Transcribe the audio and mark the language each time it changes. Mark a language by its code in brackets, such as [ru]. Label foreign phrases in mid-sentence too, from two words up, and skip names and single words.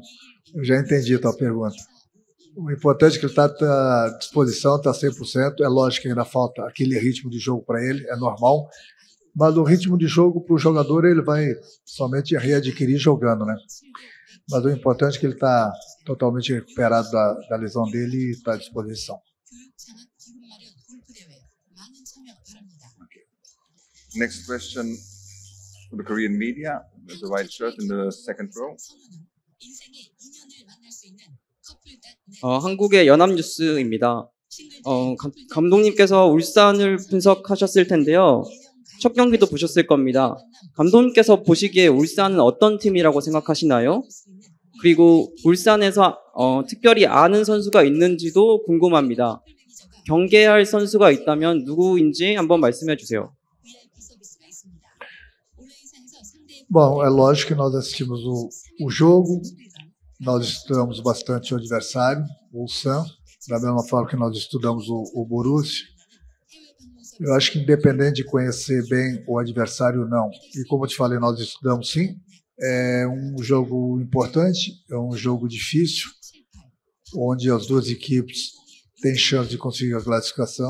[pt] Eu já entendi a tua pergunta. O importante é que ele está à disposição, está 100%. É lógico que ainda falta aquele ritmo de jogo para ele, é normal. Mas o ritmo de jogo para o jogador ele vai somente readquirir jogando, né? Mas o importante é que ele está totalmente recuperado da lesão dele e está à disposição. [en] Next question for the Korean media. There's a white shirt in the second row. [ko] 한국의 연합뉴스입니다. 감독님께서 울산을 분석하셨을 텐데요. 첫 경기도 보셨을 겁니다. 감독님께서 보시기에 울산은 어떤 팀이라고 생각하시나요? 그리고 울산에서 특별히 아는 선수가 있는지도 궁금합니다. 경계할 선수가 있다면 누구인지 한번 말씀해 주세요. [pt] Bom, é lógico que nós assistimos o jogo, nós estudamos bastante o adversário, o Ulsan, da mesma forma que nós estudamos o Borussia. Eu acho que independente de conhecer bem o adversário ou não, e como eu te falei, nós estudamos sim, é um jogo importante, é um jogo difícil, onde as duas equipes têm chance de conseguir a classificação.